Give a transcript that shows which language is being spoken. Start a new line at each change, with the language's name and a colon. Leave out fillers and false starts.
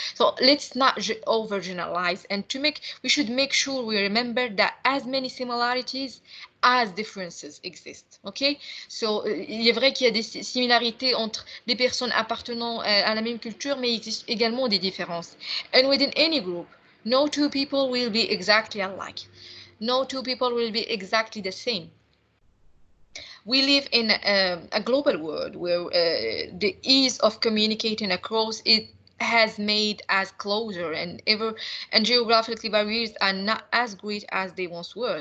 English: So, let's not overgeneralize, and we should make sure we remember that as many similarities as differences exist. Okay?
French: So, il est vrai qu'il y a des similarités entre les personnes appartenant à la même culture, mais il existe également des différences.
English: And within any group, no two people will be exactly alike. No two people will be exactly the same. We live in a global world where the ease of communicating across it has made us closer, and geographically barriers are not as great as they once were.